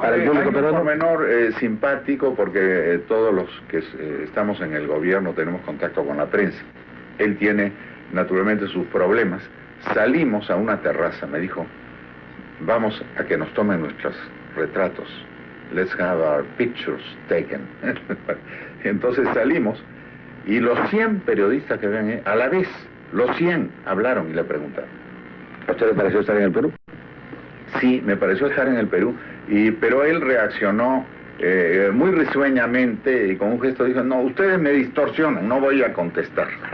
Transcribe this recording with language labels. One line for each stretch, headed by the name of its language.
Spanish: para el público hay un pormenor simpático, porque todos los que estamos en el gobierno tenemos contacto con la prensa. Él tiene naturalmente sus problemas. Salimos a una terraza, me dijo, vamos a que nos tomen nuestros retratos.
English: Let's have our pictures taken.
Spanish: Entonces salimos, y los 100 periodistas que ven a la vez, los 100 hablaron y le preguntaron. ¿A usted le pareció estar en el Perú? Sí, me pareció estar en el Perú, pero él reaccionó muy risueñamente y con un gesto dijo, no, ustedes me distorsionan, no voy a contestar.